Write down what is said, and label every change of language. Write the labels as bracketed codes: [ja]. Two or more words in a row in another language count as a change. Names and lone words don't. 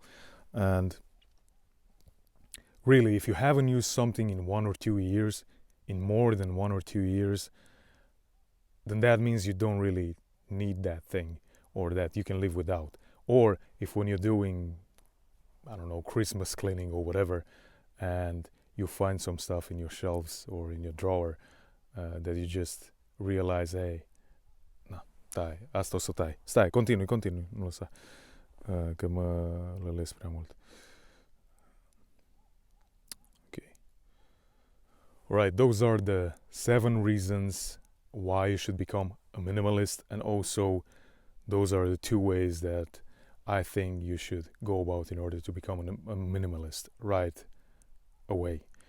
[en] And really, if you haven't used something in 1 or 2 years, in more than 1 or 2 years, then that means you don't really need that thing, or that you can live without. Or if when you're doing, I don't know, Christmas cleaning or whatever, and you find some stuff in your shelves or in your drawer that you just realize, hey, no, [ro] stai, asta o să tai. Stai, continui, nu lăsa, că mă lălesc prea mult. [en] Okay. Alright, those are the 7 reasons why you should become a minimalist, and also those are the 2 ways that I think you should go about in order to become a minimalist right away.